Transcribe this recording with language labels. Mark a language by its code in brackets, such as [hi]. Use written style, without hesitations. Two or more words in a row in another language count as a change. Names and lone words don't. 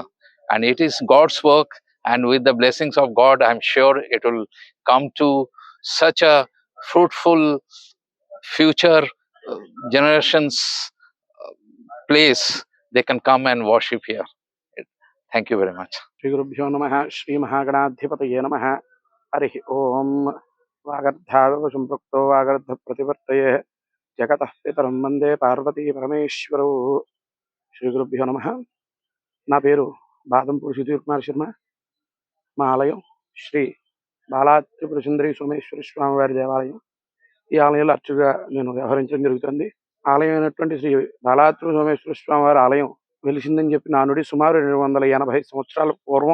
[en] And it is God's work, and with the blessings of God, I'm sure it will come to such a fruitful future generations place. They can come and worship here. Thank you very much. [sa] श्री गुरुभ्यो नमः श्री महागणाधिपतये नमः हरि ओम वागर्धाविव संपृक्तो वागर्ध प्रतिवर्तये जगतः पितरं वंदे पार्वती परमेश्वरौ श्री गुरुभ्यो नमः [te] నా పేరు బాదంపూడి సుధీర్ కుమార్ శర్మ మా ఆలయం శ్రీ బాలా త్రిపుర సుందరి సోమేశ్వర స్వామి వారి దేవాలయం ఈ ఆలయంలో అర్చకుగా నేను వ్యవహరించడం జరుగుతుంది ఆలయం అయినటువంటి శ్రీ బాలా త్రిపుర సోమేశ్వర స్వామి వారి ఆలయం వెలిసిందని చెప్పి నానుడి సుమారు 280 సంవత్సరాల పూర్వం.